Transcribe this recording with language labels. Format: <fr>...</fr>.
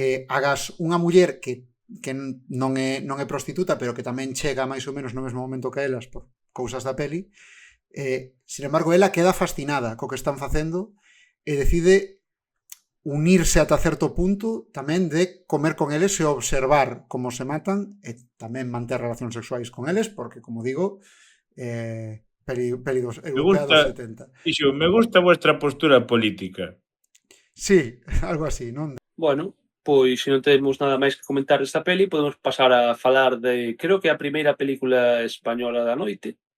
<gl>Agas unha muller que non é prostituta, pero que tamén chega máis ou menos no mesmo momento que elas por cousas da peli, sin embargo, ela queda fascinada co que están facendo e decide unirse ata certo punto tamén de comer con eles e observar como se matan e tamén manter relacións sexuais con eles, porque, como digo, peli dos europea dos 70. Dixo,</gl> <es>me gusta vuestra postura política.</es> <gl>Sí, algo así, non? Bueno, pois se non temos nada máis que comentar desta peli, podemos pasar a falar de, creo que a primeira película española da noite.</gl>